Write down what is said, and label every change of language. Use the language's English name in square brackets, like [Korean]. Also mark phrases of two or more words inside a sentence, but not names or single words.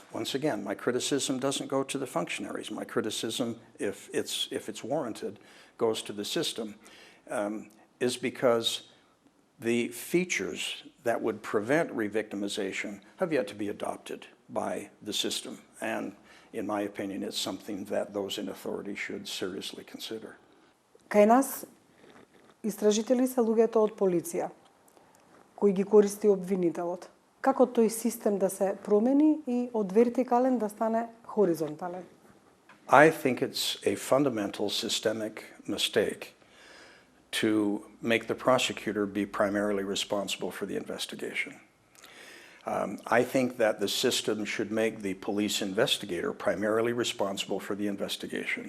[English] Once again, my criticism doesn't go to the functionaries. My criticism, if it's warranted, goes to the system, is because the features that would prevent revictimization have yet to be adopted by the system. And in my opinion, it's something that those in authority should seriously consider. [Macedonian] Кај нас истражители се луѓето од полиција, кои ги користи обвинителот. Како тој систем да се промени и од вертикален да стане хоризонтален? [English] I think it's a fundamental systemic mistake to make the prosecutor be primarily responsible for the investigation. I think that the system should make the police investigator primarily responsible for the investigation.